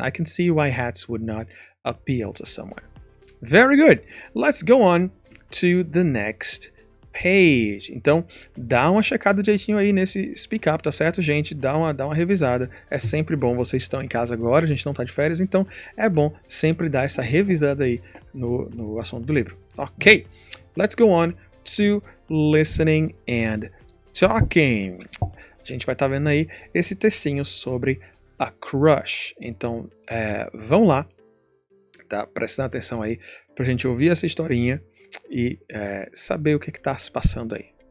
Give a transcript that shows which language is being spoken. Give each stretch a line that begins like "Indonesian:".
English: I can see why hats would not appeal to someone. Very good. Let's go on to the next page.
Portuguese: Então, dá uma checada direitinho aí nesse Speak Up, tá certo, gente? Dá uma revisada. É sempre bom. Vocês estão em casa agora, a gente não tá de férias, então é bom sempre dar essa revisada aí no assunto do livro.
English: Ok. Let's go on to listening and talking.
Portuguese: A gente vai estar vendo aí esse textinho sobre a crush. Então, vamos lá, tá? Prestando atenção aí pra gente ouvir essa historinha e saber o que está se passando aí.